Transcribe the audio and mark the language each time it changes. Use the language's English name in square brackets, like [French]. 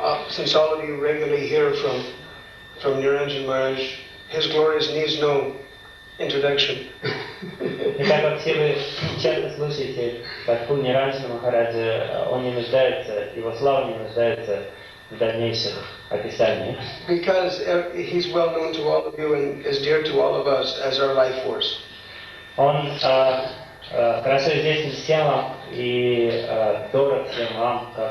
[English] Since all of you regularly hear from Niranjan Maharaj, his glories needs no introduction. [Russian] И так как все вы часто слушаете подху Ниранджана Махараджа, он не нуждается, его слава не нуждается в дальнейших описаниях. [English] Because he's well known to all of you and is dear to all of us as our life force. [Russian] Он хорошо известен всем вам и дорог всем вам.